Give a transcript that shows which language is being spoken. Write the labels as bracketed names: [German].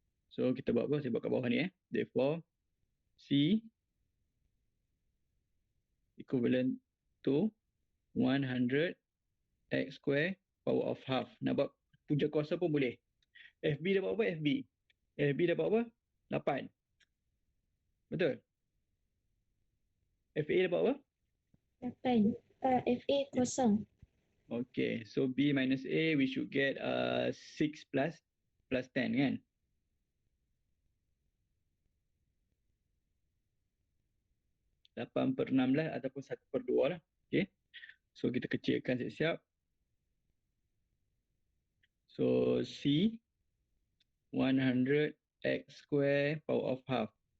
[Malay] So kita buat apa? Saya buat kat bawah ni. [English] Therefore, c equivalent to 100 x square power of half. [Malay] Nak buat punca kuasa pun boleh. FB dapat apa? FB dapat apa? 8. Betul? FA dapat apa? 8. FA kosong. [English] Okay, so B minus A, we should get 6 plus 10 [Malay] kan? Lapan per 16 ataupun 1/2 lah. Okay. So kita kecilkan siap-siap. [English] So C 100 x square power of half.